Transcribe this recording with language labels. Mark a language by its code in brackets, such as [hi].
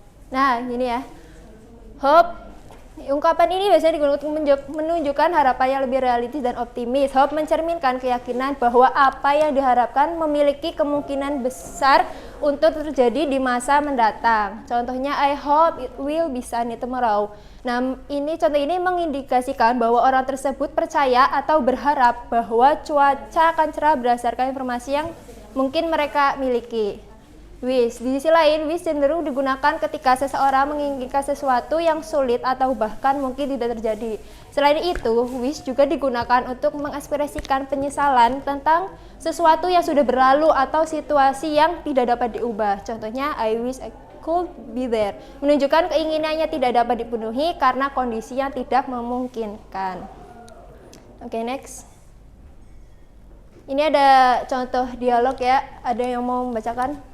[id] Nah, ini ya. Hope. Ungkapan ini biasanya digunakan untuk menunjukkan harapan yang lebih realistis dan optimis. Hope mencerminkan keyakinan bahwa apa yang diharapkan memiliki kemungkinan besar untuk terjadi di masa mendatang. [en] Contohnya, I hope it will be sunny tomorrow. [id] Nah, contoh ini mengindikasikan bahwa orang tersebut percaya atau berharap bahwa cuaca akan cerah berdasarkan informasi yang mungkin mereka miliki. Wish. Di sisi lain, wish cenderung digunakan ketika seseorang menginginkan sesuatu yang sulit atau bahkan mungkin tidak terjadi. Selain itu, wish juga digunakan untuk mengekspresikan penyesalan tentang sesuatu yang sudah berlalu atau situasi yang tidak dapat diubah. [en] Contohnya, I wish I could be there. [id] Menunjukkan keinginannya tidak dapat dipenuhi karena kondisi yang tidak memungkinkan. Oke, next. Ini ada contoh dialog ya. Ada yang mau membacakan?